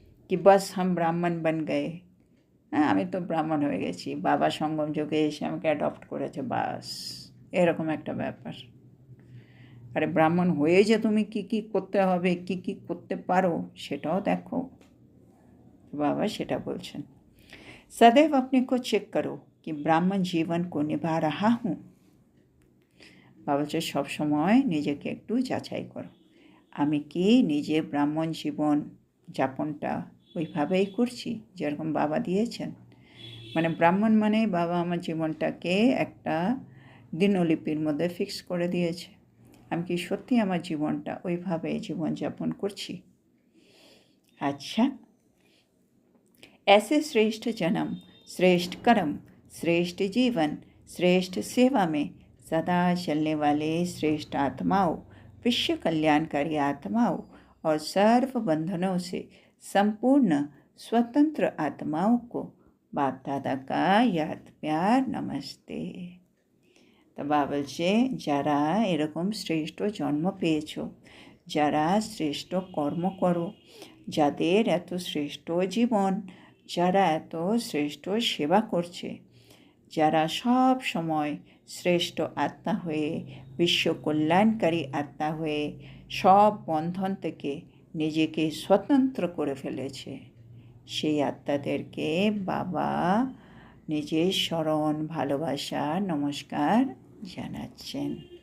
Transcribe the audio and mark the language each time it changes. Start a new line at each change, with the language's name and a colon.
Bangla: কি
Hindi: বাস হাম ব্রাহ্মণ বন গয়ে,
Bangla: হ্যাঁ আমি তো ব্রাহ্মণ হয়ে গেছি, বাবা সঙ্গম যুগে এসে আমাকে অ্যাডপ্ট করেছে, বাস এরকম একটা ব্যাপার, আরে ব্রাহ্মণ হয়ে যে তুমি কি কি করতে হবে, কি কি করতে পারো সেটাও দেখো। बाबा সেটা বলছেন।
Hindi: सदैव अपने को चेक करो कि ब्राह्मण जीवन को निभा रहा हूँ।
Bangla: বাবা বলছে সবসময় নিজেকে একটু যাচাই করো, আমি কি নিজে ব্রাহ্মণ জীবন যাপনটা ওইভাবেই করছি যেরকম বাবা দিয়েছেন। মানে ব্রাহ্মণ মানে বাবা আমার জীবনটাকে একটা দিনলিপির মধ্যে ফিক্স করে দিয়েছে। আমি কি সত্যি আমার জীবনটা ওইভাবে জীবনযাপন করছি?
Hindi: अच्छा, ऐसे श्रेष्ठ जन्म, श्रेष्ठ कर्म, श्रेष्ठ जीवन, श्रेष्ठ सेवा में सदा चलने वाले श्रेष्ठ आत्माओं, विश्व कल्याणकारी आत्माओं और सर्व बंधनों से संपूर्ण स्वतंत्र आत्माओं को बाप दादा का याद प्यार नमस्ते।
Bangla: তো বাবা বলছে যারা এরকম শ্রেষ্ঠ জন্ম পেয়েছ, যারা শ্রেষ্ঠ কর্ম করো, যাদের এত শ্রেষ্ঠ জীবন, যারা এত শ্রেষ্ঠ সেবা করছে, যারা সব সময় শ্রেষ্ঠ আত্মা হয়ে, বিশ্ব কল্যাণকারী আত্মা হয়ে সব বন্ধন থেকে নিজেকে স্বতন্ত্র করে ফেলেছে, সেই আত্মাদেরকে বাবা নিজের স্মরণ, ভালোবাসা, নমস্কার জানাচ্ছেন।